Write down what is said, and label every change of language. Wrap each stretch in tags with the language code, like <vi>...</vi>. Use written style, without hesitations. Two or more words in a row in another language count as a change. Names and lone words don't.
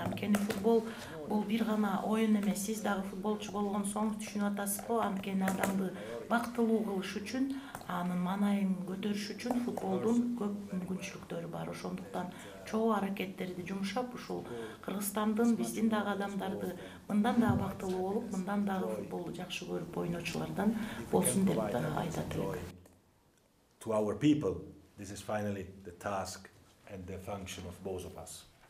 <ky>Анткени футбол бул бир гана оюн эмес, сиз дагы футболчу болгон соң түшүнүп атасызбы, анткени адамды бактылуу кылыш үчүн, анын маанайын көтөрүш үчүн футболдун көп мүмкүнчүлүктөрү бар. Ошондуктан чогуу аракеттерди жумшап, ушул Кыргызстандын, биздин дагы адамдарды мындан дагы бактылуу болуп, мындан дагы футболду жакшы көрүп ойночулардан болсун деп айтат элек.</ky> <en>To our people, this is finally the task and the function of both of us.</en>